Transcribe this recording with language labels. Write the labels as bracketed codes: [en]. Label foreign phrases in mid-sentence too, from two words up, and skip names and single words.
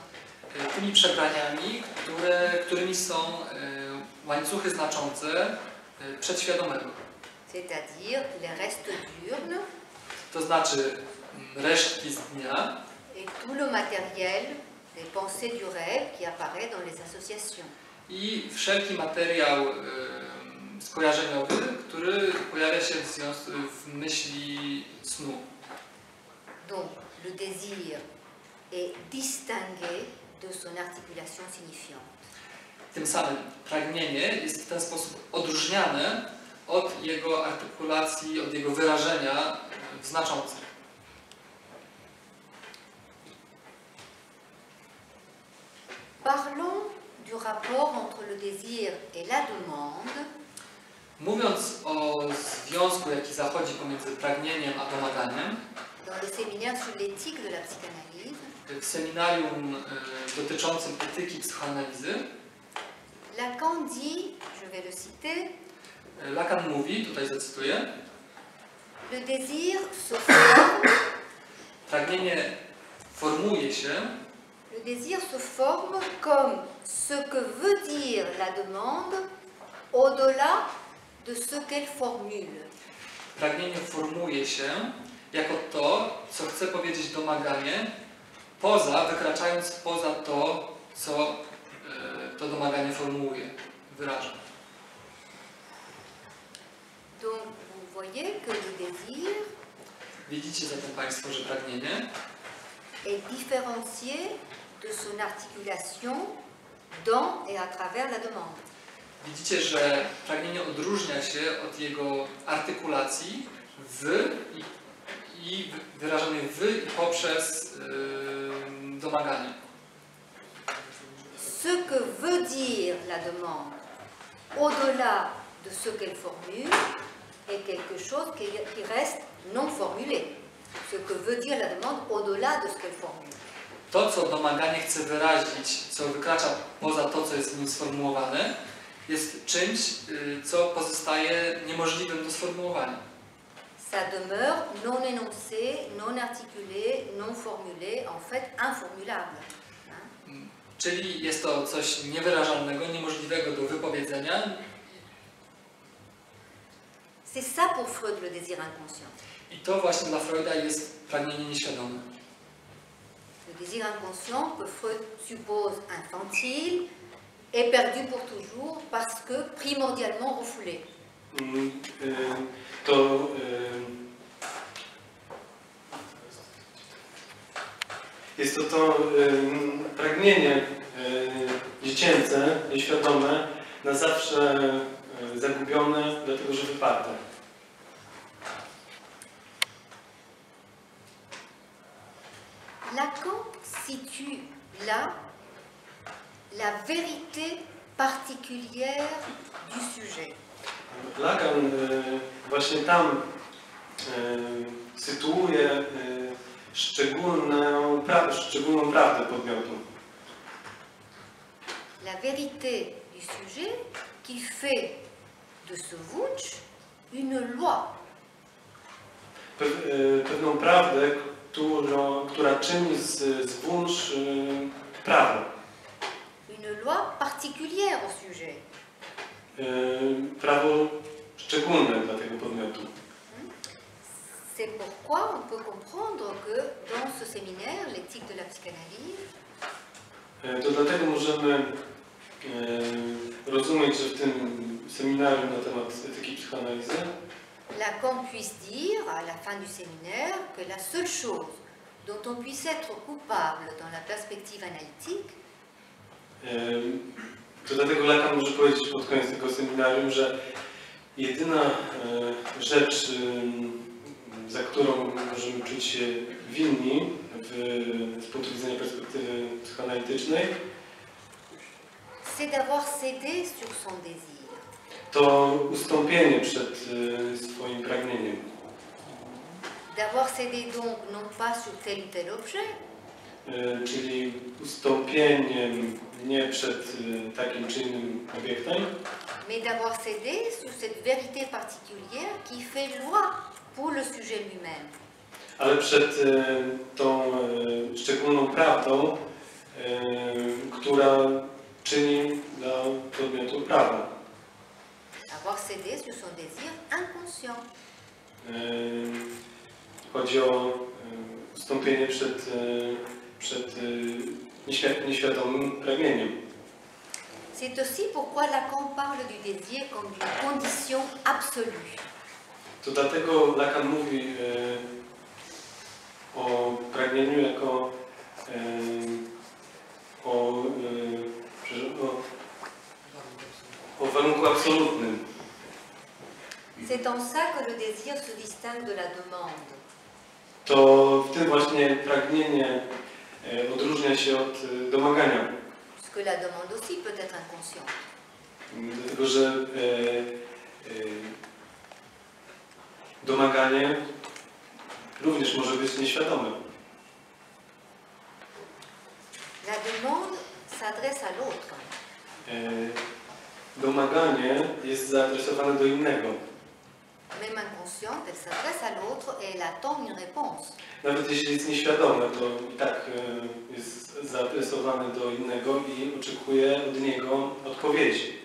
[pl] Tymi przebraniami, którymi są łańcuchy znaczące przedświadomego. [fr] C'est-à-dire les restes diurnes [pl] To znaczy resztki z dnia [fr] et tout le matériel des pensées du rêve qui apparaît dans les associations. [pl] i wszelki materiał skojarzeniowy, który pojawia się w myśli snu. [fr] Donc le désir est distingué de son articulation signifiante. [pl] Tym samym pragnienie jest w ten sposób odróżniane od jego artykulacji, od jego wyrażenia w znaczącym. [fr] Parlons du rapport entre le désir et la demande. [pl] Mówiąc o związku, jaki zachodzi pomiędzy pragnieniem a domaganiem, [fr] Dans le séminaire sur l'éthique de la psychanalyse, [pl] w seminarium dotyczącym etyki psychoanalizy, [fr] Lacan dit, je vais le citer, [pl] Lacan mówi, tutaj zacytuję, [fr] le désir se forme, [pl] pragnienie formuje się [fr] le désir se forme comme ce que veut dire la demande au-delà de ce qu'elle formule. [pl] Pragnienie formuje się jako to, co chce powiedzieć domaganie, wykraczając poza to, co to domaganie formułuje, wyraża. [fr] Donc vous voyez que le désir [pl] Widzicie zatem Państwo, że pragnienie [fr] est différencié de son articulation dans et à travers la demande. [pl] Widzicie, że pragnienie odróżnia się od jego artykulacji w i wyrażanej w i poprzez domaganie. [fr] Ce que veut dire la demande au-delà de ce qu'elle formule est quelque chose qui reste non formulé. Ce que veut dire la demande au-delà de ce qu'elle formule. [pl] To, co domaganie chce wyrazić, co wykracza poza to, co jest w nim sformułowane, jest czymś, co pozostaje niemożliwym do sformułowania. [fr] Ça demeure non énoncé, non articulé, non formulé, en fait informulable. [pl] Czyli jest to coś niewyrażalnego, niemożliwego do wypowiedzenia. [fr] C'est ça pour Freud le désir inconscient. [pl] I to właśnie dla Freuda jest pragnienie nieświadome. [fr] Le désir inconscient que Freud suppose infantile est perdu pour toujours parce que primordialement refoulé. [pl] Jest to pragnienie dziecięce, nieświadome, na zawsze zagubione, dlatego że wyparte. [fr] Lacan situe là la vérité particulière du sujet. [pl] Lacan właśnie tam sytuuje szczególną prawdę podmiotu. [fr] La vérité du sujet qui fait de ce Wunsch une loi. [pl] Pewną prawdę, która czyni z Wunsch prawo. [fr] Une loi particulière au sujet. [pl] Prawo szczególne dla tego podmiotu. [fr] C'est pourquoi on peut comprendre que dans ce séminaire, l'éthique de la psychanalyse, [pl] To dlatego możemy rozumieć, że w tym seminarium na temat etyki psychoanalizy [fr] Lacan puisse dire à la fin du séminaire que la seule chose dont on puisse être coupable dans la perspective analytique, [pl] to dlatego Lacan może powiedzieć pod koniec tego seminarium, że jedyna rzecz, za którą możemy czuć się winni z punktu widzenia perspektywy psychoanalitycznej, [fr] c'est d'avoir cédé sur son désir. [pl] To ustąpienie przed swoim pragnieniem. [fr] D'avoir cédé donc non pas sur tel ou tel objet, [pl] Czyli ustąpieniem nie przed takim czy innym obiektem, [fr] mais d'avoir cédé sur cette vérité particulière qui fait loi pour le sujet lui-même. [pl] ale przed tą szczególną prawdą, która czyni dla podmiotu prawa. [fr] Avoir cédé sur son désir inconscient. [pl] Chodzi o ustąpienie przed nieświadomym pragnieniem. [fr] C'est aussi pourquoi Lacan parle du désir comme d'une condition absolue. [pl] To dlatego Lacan mówi o pragnieniu jako o warunku absolutnym. [fr] C'est en ça que le désir se distingue de la demande. [pl] To w tym właśnie pragnienie odróżnia się od domagania. [fr] Puisque la demande aussi peut être inconsciente. [pl] Dlatego, że domaganie również może być nieświadome. [fr] La demande s'adresse à l'autre. [pl] Domaganie jest zaadresowane do innego. [fr] Même inconsciente, elle s'adresse à l'autre et elle attend une réponse. [pl] Nawet jeśli jest nieświadome, to i tak jest zaadresowane do innego i oczekuje od niego odpowiedzi.